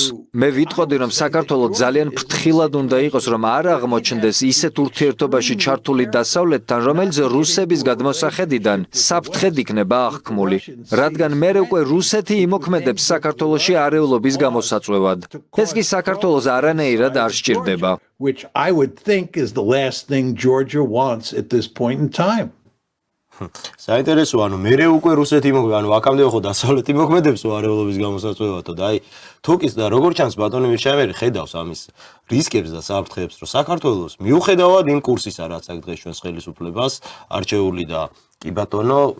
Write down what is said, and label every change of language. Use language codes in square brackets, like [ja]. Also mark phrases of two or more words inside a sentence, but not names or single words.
[ka] მე ვიტყოდი, რომ საქართველოს ძალიან ფრთხილად უნდა იყოს, რომ არ აღმოჩნდეს ისეთ ურთიერთობაში ჩართული დასავლეთთან, რომელიც რუსების გადმოსახედიდან საფრთხედ იქნება აღქმული, რადგან მერე უკვე რუსეთი იმოქმედებს საქართველოში არეულობის გამოსაწვევად. ეს კი საქართველოს არანაირად არ სჭირდება. [en] Which I would think is the last thing Georgia wants at this point in time. [ka] საინტერესოა, მერე უკვე რუსეთი იმოქმედებს, აქამდე ხო დასავლეთი იმოქმედებს არეულობის გამოსაწვევადო და თუკის და როგორ ჩანს ბატონი მირჩაეველი ხედავს ამის რისკებს და საფრთხეებს, რომ საქართველოს მიუხედავად იმ კურსისა, რაც აქ დღეს ჩვენს ხელისუფლებას არჩეული და კი ბატონო,